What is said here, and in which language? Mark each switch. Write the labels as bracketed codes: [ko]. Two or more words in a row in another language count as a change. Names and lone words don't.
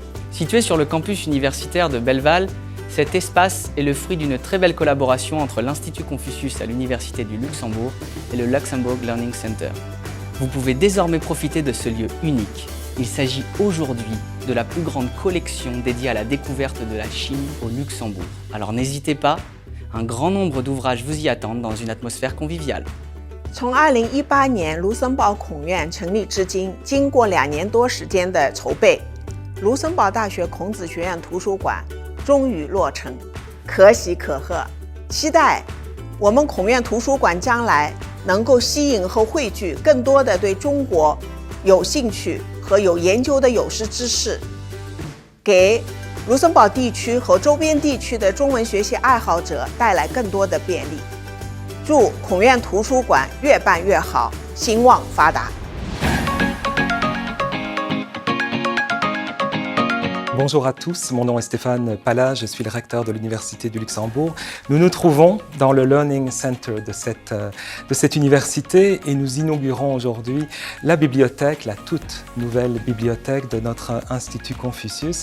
[fr] Située sur le campus universitaire de Belleval, cet espace est le fruit d'une très belle collaboration entre l'Institut Confucius à l'Université du Luxembourg et le Luxembourg Learning Center. Vous pouvez désormais profiter de ce lieu unique. Il s'agit aujourd'hui de la plus grande collection dédiée à la découverte de la Chine au Luxembourg. Alors n'hésitez pas, un grand nombre d'ouvrages vous y attendent dans une atmosphère conviviale. [zh] 从2018年卢森堡孔院成立至今，经过2年多时间的筹备，卢森堡大学孔子学院图书馆终于落成，可喜可贺。期待我们孔院图书馆将来能够吸引和汇聚更多的对中国有兴趣和有研究的有识之士，给卢森堡地区和周边地区的中文学习爱好者带来更多的便利。祝孔院图书馆越办越好，兴旺发达。 [fr] Bonjour à tous, mon nom est Stéphane Pala, je suis le recteur de l'Université du Luxembourg. Nous nous trouvons dans le Learning Center de cette université et nous inaugurons aujourd'hui la bibliothèque, la toute nouvelle bibliothèque de notre Institut Confucius.